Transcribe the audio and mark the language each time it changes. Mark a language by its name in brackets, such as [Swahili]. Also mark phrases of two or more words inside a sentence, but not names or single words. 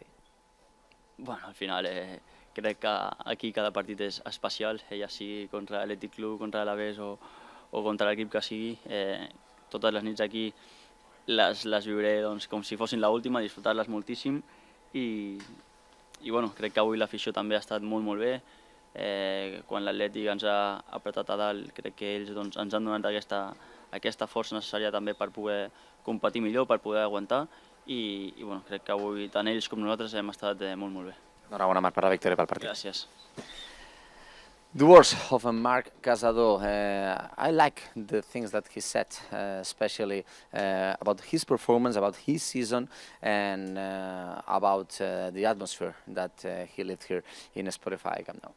[Catalan] Bueno, al final crec que aquí cada partit és especial, ja sigui contra l'Atlètic Club, contra l'Alavés o contra l'equip que sigui, totes les nits aquí les viuré doncs, com si fossin l'última, disfrutar-les moltíssim i bueno, crec que avui l'afició també ha estat molt bé. Quan l'Atlètic ens ha apretat a dalt, crec que ells doncs, ens han donat aquesta força necessària també per poder competir millor, per poder aguantar i bueno, crec que avui tant ells com nosaltres hem estat molt bé. Enhorabona, Marc, per la victòria pel partit. Gràcies. [English] The words of Marc Casado, I like the things that he said, especially about his performance, about his season, and about the atmosphere that he lived here in Spotify Camp Nou.